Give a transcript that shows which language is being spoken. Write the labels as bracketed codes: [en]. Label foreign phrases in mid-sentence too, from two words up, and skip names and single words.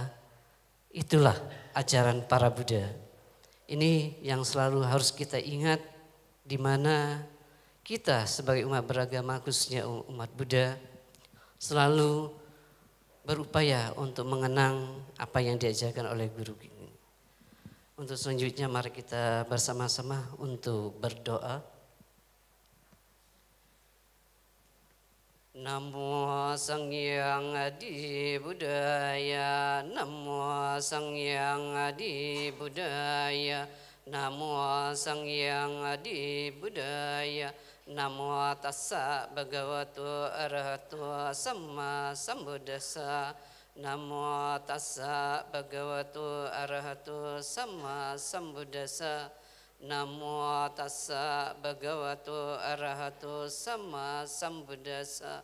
[id] Itulah ajaran para Buddha. Ini yang selalu harus kita ingat di mana kita sebagai umat beragama, khususnya umat Buddha, selalu berupaya untuk mengenang apa yang diajarkan oleh guru ini. Untuk selanjutnya mari kita bersama-sama untuk berdoa. [pi] Namo Sangyang Adi Buddhaya, Namo Sangyang Adi Buddhaya, Namo Sangyang Adi Buddhaya, Namo Tassa Bhagavato Arahato Samma Sambuddhassa, Namo Tassa Bhagavato Arahato Samma Sambuddhassa, Namo Tassa Bhagavato Arahato Samma Sambuddhassa.